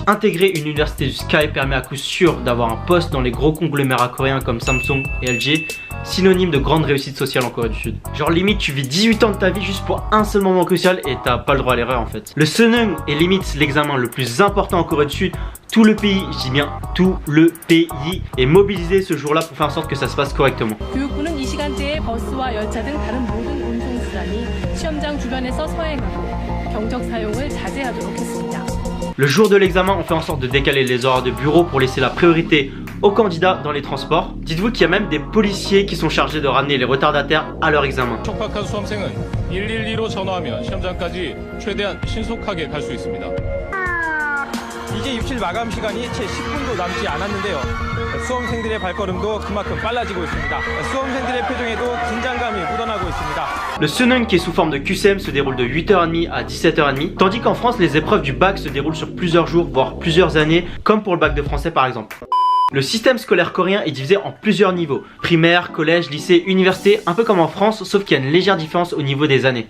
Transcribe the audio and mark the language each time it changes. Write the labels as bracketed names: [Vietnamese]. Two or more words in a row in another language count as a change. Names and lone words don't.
[French] Intégrer une université du SKY permet à coup sûr d'avoir un poste dans les gros conglomérats coréens comme Samsung et LG, synonyme de grande réussite sociale en Corée du Sud. Genre limite tu vis 18 ans de ta vie juste pour un seul moment crucial et t'as pas le droit à l'erreur en fait. Le Sunung est limite l'examen le plus important en Corée du Sud. Tout le pays, je dis bien tout le pays, est mobilisé ce jour-là pour faire en sorte que ça se passe correctement. [Korean] 교육부는 이 시간대에 버스와 열차 등 다른 모든 운송수단이 시험장 주변에서 서행하고 경적 사용을 자제하도록 했습니다. [French] Le jour de l'examen, on fait en sorte de décaler les horaires de bureau pour laisser la priorité aux candidats dans les transports. Dites-vous qu'il y a même des policiers qui sont chargés de ramener les retardataires à leur examen. [Korean] 촉박한 수험생은 112로 전화하면 시험장까지 최대한 신속하게 갈 수 있습니다. 이제 입실 마감 시간이 채 10분도 남지 않았는데요. 수험생들의 발걸음도 그만큼 빨라지고 있습니다. 수험생들의 표정에도 긴장감이 묻어나고 있습니다. [French] Le Sunung qui est sous forme de QCM se déroule de 8h30 à 17h30, tandis qu'en France, les épreuves du bac se déroulent sur plusieurs jours, voire plusieurs années, comme pour le bac de français par exemple. Le système scolaire coréen est divisé en plusieurs niveaux, primaire, collège, lycée, université, un peu comme en France, sauf qu'il y a une légère différence au niveau des années.